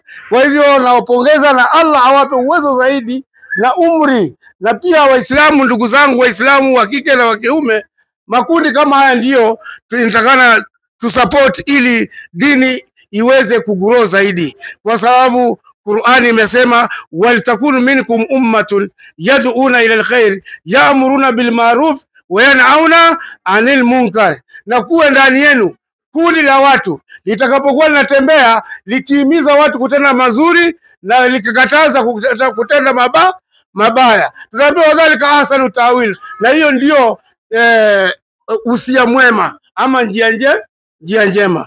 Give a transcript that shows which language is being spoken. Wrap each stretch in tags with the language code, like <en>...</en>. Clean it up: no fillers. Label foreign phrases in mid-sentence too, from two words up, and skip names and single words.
<sw>Kwa hivyo nawapongeza, na Allah awape uwezo zaidi na umri. Na pia Waislamu, ndugu zangu Waislamu wa kike na wa kiume, makundi kama haya ndio tunatakana tusupport ili dini iweze kugrow zaidi, kwa sababu Qur'ani imesema</sw> <ar>ولتكن منكم أمة يدعون إلى الخير يأمرون بالمعروف وينهون عن المنكر,</ar> <sw>na kuwa ndani yenu kundi la watu litakapokuwa linatembea likihimiza watu kutenda mazuri na likikataza kutenda mabaya. Tunaambiwa</sw> <ar>وذلك أحسن تأويل,</ar> <sw>na hiyo ndio usia mwema ama njia njema.</sw>